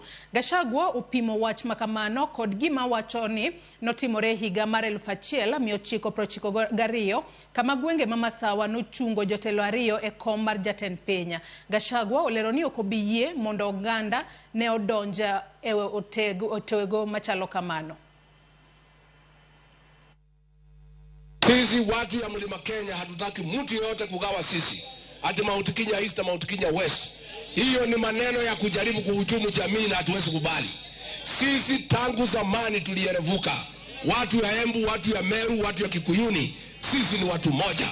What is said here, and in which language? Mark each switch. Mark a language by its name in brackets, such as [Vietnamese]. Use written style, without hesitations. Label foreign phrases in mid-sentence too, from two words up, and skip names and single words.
[Luo (Kenya and Tanzania)] Gachagua opimo wach makamano kod gima wacho ni notimore higa mar 1992 kama gwenge ma masawa nochungo jotelo ariyo e kom mar jatend piny. Gachagua olero ni okobiyie mondo ganda ne odonja e otego machalo kamano. [Swahili] Sisi watu ya Mlima Kenya hatutaki mtu yote kugawa sisi. Ati Mount Kenya East, Mount Kenya West. Hiyo ni maneno ya kujaribu kuhujumu jamii na hatuwezi kubali. Sisi tangu zamani tulierevuka. Watu ya Embu, watu ya Meru, watu ya Kikuyuni, sisi ni watu moja.